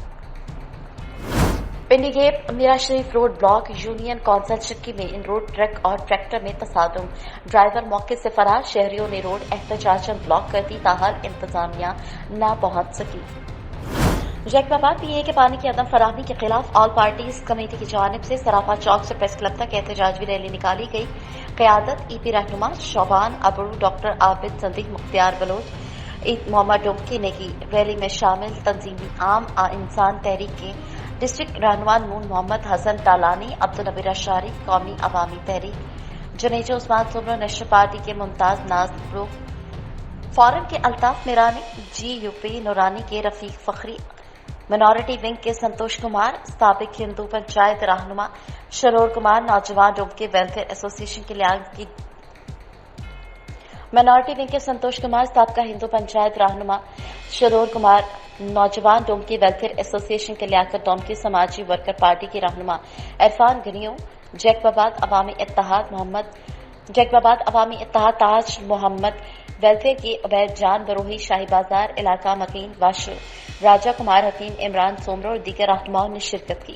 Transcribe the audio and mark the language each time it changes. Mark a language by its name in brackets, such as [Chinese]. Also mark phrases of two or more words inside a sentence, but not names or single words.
[Urdu] پنڈی گیٹ میرا شریف روڈ بلاک یونین کونسل چکی میں ان روڈ ٹرک اور ٹریکٹر میں تصادم، ڈرائیور موقع سے فرار. شہریوں نے روڈ احتجاجاً بلاک کر دی، تاحال انتظامیہ نہ پہنچ سکی. جیکب آباد پی اے کے پانی کی عدم فراہمی کے خلاف آل پارٹیز کمیٹی کی جانب سے صرافہ چوک سے پریس کلب تک احتجاجی ریلی نکالی گئی. قیادت ای پی رہنما شعبان ابڑو، ڈاکٹر عابد سندیک، مختیار بلوچ، محمد ڈومکی نے کی. ریلی میں شامل تنظیمی عام انسان تحریک کے ڈسٹرکٹ رہنما نون محمد حسن ٹالانی، عبدالنبی اشاری، قومی عوامی تحریک، جونیجو عثمان سومرو, نیشنل پارٹی کے ممتاز ناز برو، فارن کے الطاف میرانی، جے یو پی نورانی کے رفیق فخری، مائنارٹی ونگ کے سنتوش کمار، سابق ہندو پنچایت رہنما شرور کمار، نوجوان ڈومکے ویلفیئر ایسوسی ایشن کے لیاقت مائنارٹی ونگ کے سنتوش کمار، سابقہ ہندو پنچایت رہنما شرور کمار، نوجوان ڈومکے ویلفیئر ایسوسی ایشن کے لیاقت ڈومکے سماجی ورکر پارٹی کے رہنما عرفان گنیو، جیکب آباد عوامی اتحاد تاج محمد، ویلفیئر کے عبید جان بروہی، شاہی بازار علاقہ مکین واشو، راجا کمار حکیم، عمران سومرو اور دیگر رہنماؤں نے شرکت کی.